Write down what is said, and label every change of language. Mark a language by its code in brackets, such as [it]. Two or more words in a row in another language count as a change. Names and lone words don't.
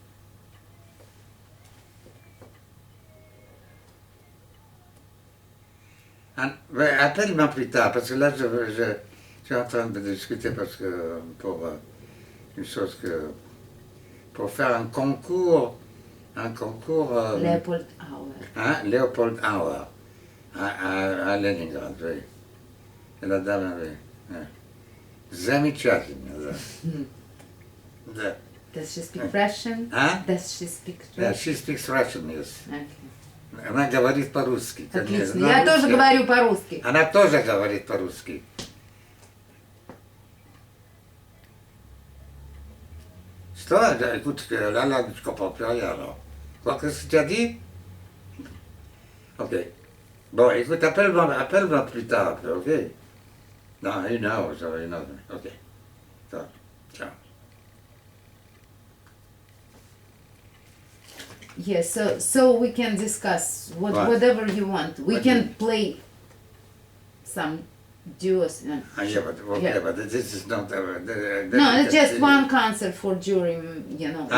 [fr] Appelle-moi plus tard, parce que là, je suis en train de discuter parce que pour une chose que... Pour faire un concours... Leopold Auer. Hein? Leopold Auer. À Leningrad, oui. Et la dame, oui. Ouais. [ru] Замечательно, да. Да. [en] Does she speak Russian? [ru] А? [en] Does she speak Yeah, Russian? she speaks Russian, yes. Okay. [ru] Она говорит по-русски. конечно. Отлично. На Я тоже русском. говорю по-русски. Она тоже говорит по-русски. Что? [fr] Écoute, là, je comprends plus rien, alors. Quoi, qu'est-ce que tu as dit? Ok. Bon, écoute, appelle-moi plus tard, ok? Dans 1 heure, ça va 1 heure. Ok. Ça, ciao. [en] Yes, so we can discuss What? whatever you want. We What do you- can play some duos. Yeah, but okay, Yeah. but this is not. No, it's just one concert for during, you know.